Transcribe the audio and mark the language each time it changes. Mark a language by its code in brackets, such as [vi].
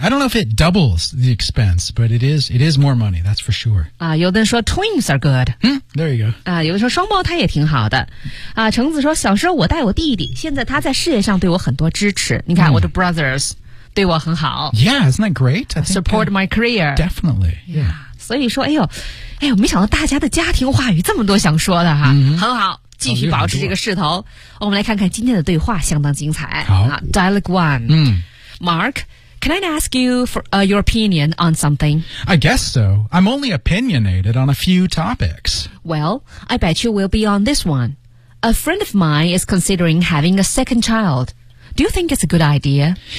[en] I don't know if it doubles the expense, but it is more money, that's for sure. [zh] 啊，有的人说 [en] twins are good. There you go. [zh] 啊，有的说双胞胎也挺好的。啊，橙子说小时候我带我弟弟，现在他在事业上对我很多支持。你看我的 brothers 对我很好。 [en] Yeah, isn't that great? I think support my career. Definitely. Yeah. [zh] 所以说，哎呦，没想到大家的家庭话语这么多想说的哈，很好。继续保持这个势头，我们来看看今天的对话，相当精彩。好 [en] ，Dialogue One. Mark, can I ask you for your opinion on something? I guess so. I'm only opinionated on a few topics. Well, I bet you will be on this one. A friend of mine is considering having a second child. Do you think it's a good idea?